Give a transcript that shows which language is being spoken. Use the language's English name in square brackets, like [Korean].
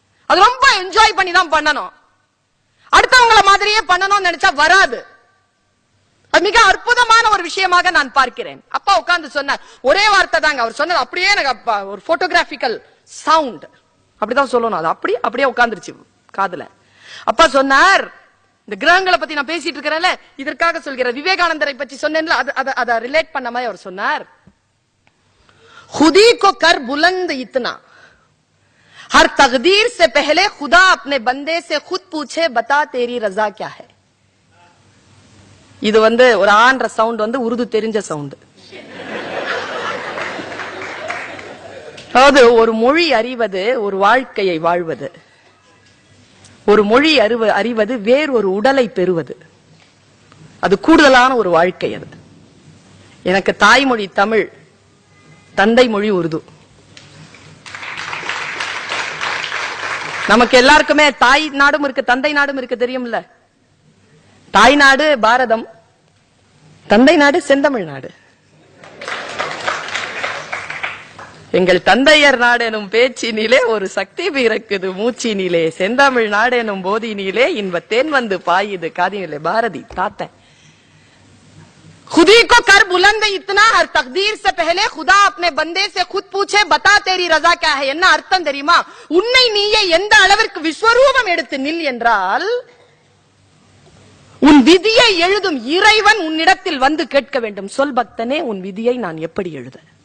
[Tamil] அது ரொம்ப என்ஜாய் பண்ணி தான் பண்ணணும். அடுத்தவங்கள மாதிரியே பண்ணணும்னு நினைச்சா வராது. அது மிக அற்புதமான ஒரு விஷயமாக நான் பார்க்கிறேன். அப்பா உட்கார்ந்து சொன்னார், ஒரே வார்த்தை தாங்க அவர் சொன்னது. அப்படியே எனக்கு அப்பா ஒரு போட்டோகிராபிக்கல் சவுண்ட் அப்படிதான் சொல்லணும். அது அப்படியே உட்கார்ந்துருச்சு காதுல. அப்பா சொன்னார், இந்த கிரகங்களை பத்தி நான் பேசிட்டு இருக்கிறேன்ல, இதற்காக சொல்கிற விவேகானந்தரை பற்றி சொன்னேன்ல, அதை ரிலேட் பண்ண மாதிரி அவர் சொன்னார், [Hindi] खुदी को कर बुलंद इतना, हर तकदीर से पहले खुदा अपने बंदे से खुद पूछे बता तेरी रजा क्या है. [Tamil] இது ஒரு ஆண்ற சவுண்ட் உருது தெரிஞ்ச சவுண்ட். அதாவது ஒரு மொழி அறிவது ஒரு வாழ்க்கையை வாழ்வது, ஒரு மொழி அறிவது வேறு ஒரு உடலை பெறுவது. அது கூடுதலான ஒரு வாழ்க்கை. அது எனக்கு தாய்மொழி தமிழ், தந்தை மொழி உருது. நமக்கு எல்லாருக்குமே தாய் நாடும் இருக்கு, தந்தை நாடும் இருக்கு, தெரியும்ல. தாய் நாடு பாரதம், தந்தை நாடு செந்தமிழ் நாடு. எங்கள் தந்தையர் நாடு எனும் பேச்சினிலே ஒரு சக்தி பிறக்குது மூச்சினிலே, செந்தமிழ் நாடு எனும் போதினிலே இன்பத்தேன் வந்து பாயுது காதினிலே. பாரதி தாத்தன். [Hindi] खुदी को कर बुलंद इतना, हर तकदीर से पहले खुदा अपने बंदे से खुद पूछे बता तेरी रजा क्या है. [Tamil] என்ன அர்த்தம் தெரியுமா? உன்னை நீயே எந்த அளவிற்கு விஸ்வரூபம் எடுத்து நில் என்றால், உன் விதியை எழுதும் இறைவன் உன்னிடத்தில் வந்து கேட்க வேண்டும், சொல் பக்தனே உன் விதியை நான் எப்படி எழுத.